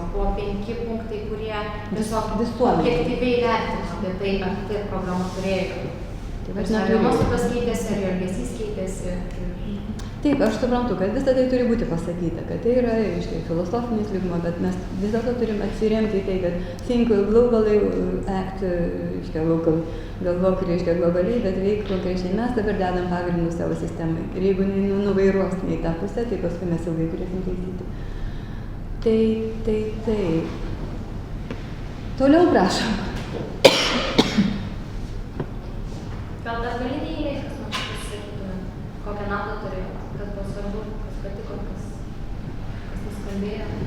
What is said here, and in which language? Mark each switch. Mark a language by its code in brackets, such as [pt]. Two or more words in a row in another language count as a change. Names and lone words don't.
[lt] Buvo 5 punktai, kurie tiesiog objektyviai vertino apie tai, ar tai programa turėjo. Ar jo nuostatos keitėsi, ar jo elgesys keitėsi. Taip, aš suprantu, kad visą tai turi būti pasakyta, kad tai yra, reiškia, filosofinis lygmuo, bet mes vis dėlto turim atsiremti į tai, kad [en] think globally, act, [lt] reiškia, local, galvok, reiškia, globaliai, bet veik konkrečiai. Mes dabar dedam pagrindus savo sistemai. Ir jeigu nuvairuos į tą pusę, tai paskui mes ilgai turėsim taisyti. Tai. Toliau prašom. Gal dar galiniai eilės, kas man pasakytume, kokią naudą turėjo, kas buvo svarbu, kas patiko, kas nuskambėjo.